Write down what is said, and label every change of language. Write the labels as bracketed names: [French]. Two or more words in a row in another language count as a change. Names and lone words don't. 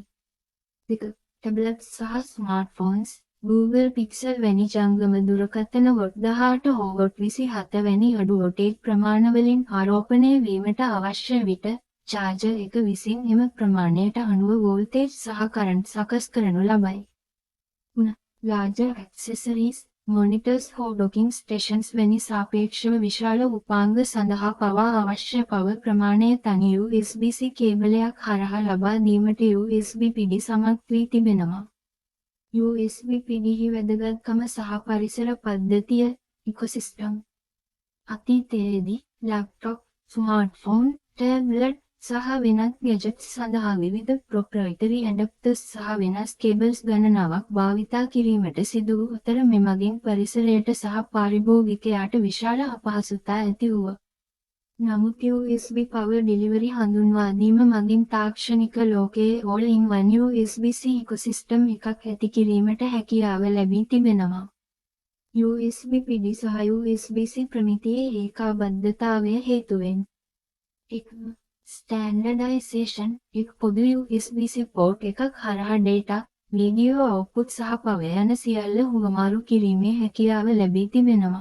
[Sinhala] 2. ටැබ්ලට්ස් සහ ස්මාර්ට්ෆෝන්ස්, Google Pixel වැනි ජංගම දුරකථන වොට් 18 හෝ වොට් 27 වැනි අඩු වොල්ටේජ් ප්‍රමාණවලින් ආරෝපණය වීමට අවශ්‍ය විට චාර්ජර් එක විසින් එම ප්‍රමාණයට අනුව වෝල්ටේජ් සහ කරන්ට් සකස් කරනු ලබයි. 3. [English] larger accessories, monitors [Sinhala] හෝ [English] docking stations [Sinhala] වැනි සාපේක්ෂව විශාල උපාංග සඳහා පවා අවශ්‍ය පවර් ප්‍රමාණය තනි USB-C කේබලයක් හරහා ලබා දීමට USB PD සමත් වී තිබෙනවා. USB PDහි වැදගත්කම සහ පරිසර පද්ධතිය ඉකොසිස්ටම්. අතීතයේදී ලැප්ටොප්, ස්මාර්ට්ෆෝන්, ටැබ්ලට් සහ වෙනත් ගැජට්ස් සඳහා විවිධ [English] proprietary adapters [Sinhala] සහ වෙනස් කේබල්ස් ගණනාවක් භාවිතා කිරීමට සිදු වූ අතර මෙමගින් පරිසරයට සහ පාරිභෝගිකයාට විශාල අපහසුතා ඇති වුණා. නමුත් USB Power Delivery හඳුන්වා දීම මගින් තාක්ෂණික ලෝකයේ all-in-one USB-C ඉකොසිස්ටම් එකක් ඇති කිරීමට හැකියාව ලැබී තිබෙනවා. USB PD සහ USB-C ප්‍රමිතියේ ඒකාබද්ධතාවය හේතුවෙන් 1. ස්ටෑන්ඩර්ඩයිසේෂන් එක් පොදු USB-C පෝට් එකක් හරහා ඩේටා, [English] video output [Sinhala] සහ පවර් යන සියල්ල හුවමාරු කිරීමේ හැකියාව ලැබී තිබෙනවා.